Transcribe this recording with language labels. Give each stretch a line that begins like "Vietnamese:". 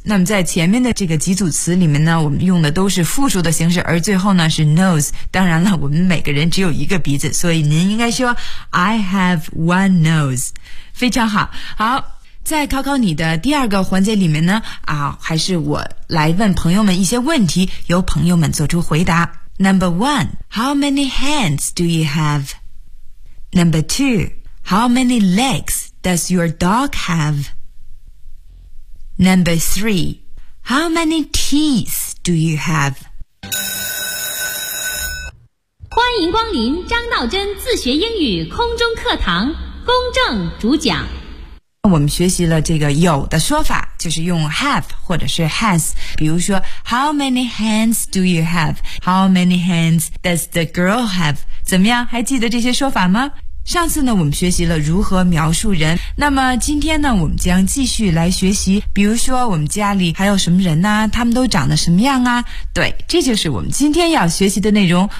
Chinese: 那么在前面的这个几组词里面呢，我们用的都是复数的形式，而最后呢是 nose。当然了，我们每个人只有一个鼻子，所以您应该说
English: I have one nose。
Chinese: 非常好。好，在考考你的第二个环节里面呢，啊，还是我来问朋友们一些问题，由朋友们做出回答。
English: Number one, how many hands do you have? Number two, how many legs does your dog have? Number three, how many teeth do you have?
Chinese: 欢迎光临张道真自学英语空中课堂，公正主讲。我们学习了这个有的说法，就是用 have 或者是 has。比如说
English: How many hands do you have? How many hands does the girl have?
Chinese: 怎么样？还记得这些说法吗？上次呢，我们学习了如何描述人，那么今天呢，我们将继续来学习，比如说我们家里还有什么人啊，他们都长得什么样啊。对，这就是我们今天要学习的内容。